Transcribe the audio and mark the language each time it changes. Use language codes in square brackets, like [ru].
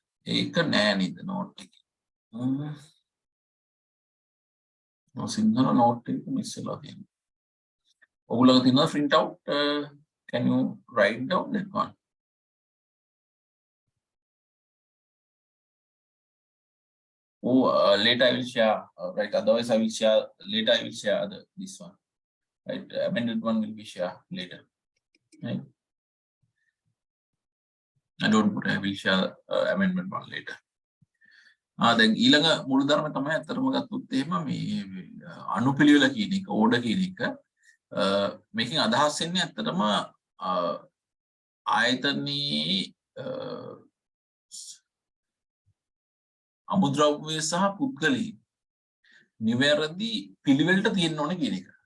[si] ඒක නෑ නේද note එක. සිංහල note එක miss වෙලා තියෙනවා. ඔයගොල්ලෝ තියෙනවා [en] print out, can you write down that one? Oh, later I will share, right? Otherwise I will share, later I will share this one, right? Amended one will be shared later, right? I don't put, I will share amendment one later. [si] දැන් ඊළඟ මූලධර්ම තමයි අතරම ගත්තොත් එහෙම මේ අනුපිළිවෙල කියන එක, ඕඩර් කියන එක. මේකෙන් අදහස් වෙන්නේ ඇත්තටම ආයතනයේ අමුද්‍රව්‍ය සහ පුද්ගලයන් නිවැරදි පිළිවෙලට තියෙන්න ඕනේ කියන එක.